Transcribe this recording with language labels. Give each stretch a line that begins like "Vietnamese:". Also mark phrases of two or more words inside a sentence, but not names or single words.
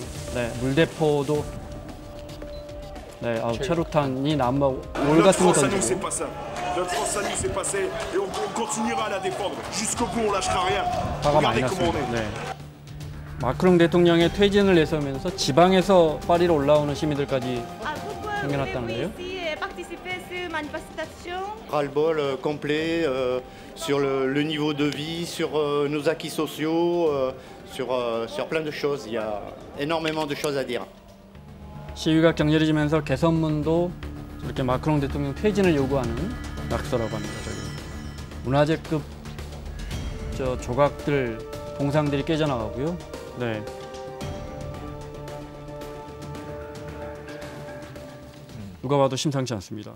Korean: 물대포도 체류탄이 난무하고 올 같은 거 던지고. 화가 많이 났습니다. 마크롱 대통령의 퇴진을 내세우면서 지방에서 파리로 올라오는 시민들까지 생겨났다는데요.
French: ras-le-bol complet sur le niveau de vie, sur nos acquis sociaux, sur plein de choses. Il y a énormément de choses à dire.
Korean: 시위가 격렬해지면서 개선문도 저렇게 마크롱 대통령 퇴진을 요구하는 낙서라고 합니다. 문화재급 조각들, 동상들이 깨져나가고요. 누가 봐도 심상치 않습니다.